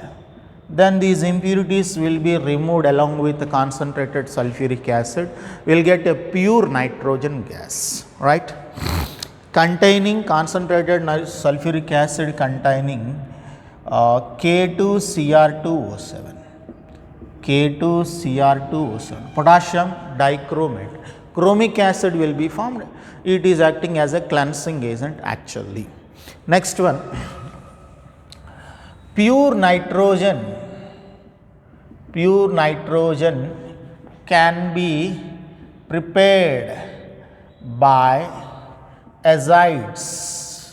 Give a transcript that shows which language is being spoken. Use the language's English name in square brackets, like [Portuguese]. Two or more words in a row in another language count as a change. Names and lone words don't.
[English] Then these impurities will be removed along with the concentrated sulfuric acid. We will get a pure nitrogen gas, right? Containing concentrated sulfuric acid containing K2Cr2O7. K2Cr2O7, potassium dichromate. chromic acid will be formed. It is acting as a cleansing agent actually. Next one, pure nitrogen can be prepared by azides.